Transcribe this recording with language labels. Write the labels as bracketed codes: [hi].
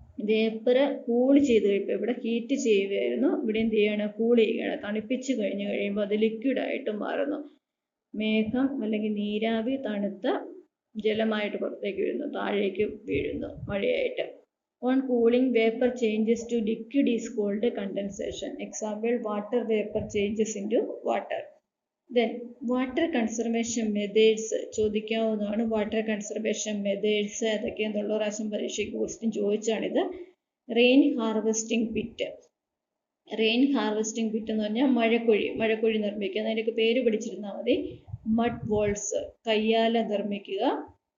[ml] Vapour cool ചെയ്ത് കഴിയുമ്പോൾ, ഇവിടെ ഹീറ്റ് ചെയ്യുകയായിരുന്നു, ഇവിടെ എന്ത് ചെയ്യണം? കൂൾ ചെയ്യുകയാണ്. തണുപ്പിച്ച് കഴിഞ്ഞ് കഴിയുമ്പോൾ അത് ലിക്വിഡായിട്ട് മാറുന്നു. മേഘം അല്ലെങ്കിൽ നീരാവി തണുത്ത ജലമായിട്ട് പുറത്തേക്ക് വീഴുന്നു, താഴേക്ക് വീഴുന്നു മഴയായിട്ട്. [en] On cooling, vapor changes to liquid is called condensation. Example, water vapor changes into water. Then, water conservation methods [ml] ചോദിക്കാവുന്നതാണ്. വാട്ടർ കൺസർവേഷൻ മെത്തേഡ്സ് ഏതൊക്കെയെന്നുള്ള പ്രാവശ്യം പരീക്ഷയ്ക്ക് question ചോദിച്ചാണിത്. Rain harvesting pit. Rain harvesting pit എന്ന് പറഞ്ഞാൽ മഴക്കുഴി നിർമ്മിക്കുക. അതിൻ്റെയൊക്കെ പേര് പഠിച്ചിരുന്നാൽ മതി. മഡ് വോൾസ്, കയ്യാല നിർമ്മിക്കുക.